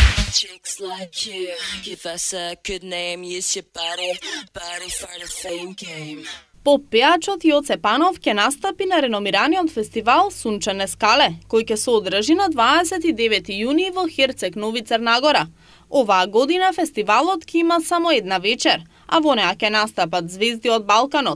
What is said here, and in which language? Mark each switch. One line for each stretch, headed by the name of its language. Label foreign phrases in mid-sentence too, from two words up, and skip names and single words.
English: Chicks like you, give us a good name, use your body for the fame game.
Macedonian: Поп-пеачот Јоце Панов ќе настапи на реномираниот фестивал Сунчане скале, кој ќе се одржи на 29 јуни во Херцег Нови Црнагора. Оваа година фестивалот ќе има само една вечер, а во неа ќе настапат звезди од Балканот.